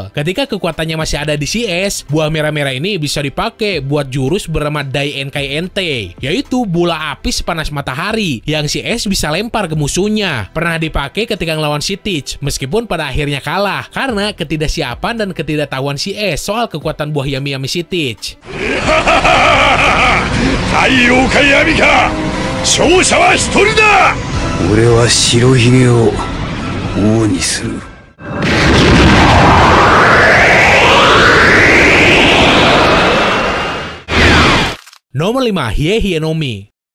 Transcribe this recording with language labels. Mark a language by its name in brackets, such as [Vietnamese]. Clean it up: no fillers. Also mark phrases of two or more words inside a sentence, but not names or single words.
[Indonesian] Ketika kekuatannya masih ada di si Ace, buah merah-merah ini bisa dipakai buat jurus bernama Dai Enkai Entei, yaitu bola api sepanas matahari yang si Ace bisa lempar ke musuhnya. Pernah dipakai ketika ngelawan si Teach, meskipun pada akhirnya kalah karena ketidaksiapan dan ketidaktahuan si Ace soal kekuatan buah Yami-Yami si Teach. [Japanese] 太陽か闇か勝者は一人だ。俺は白ひげを王にする。 [Indonesian] Nomor 5, Hiei Nomi.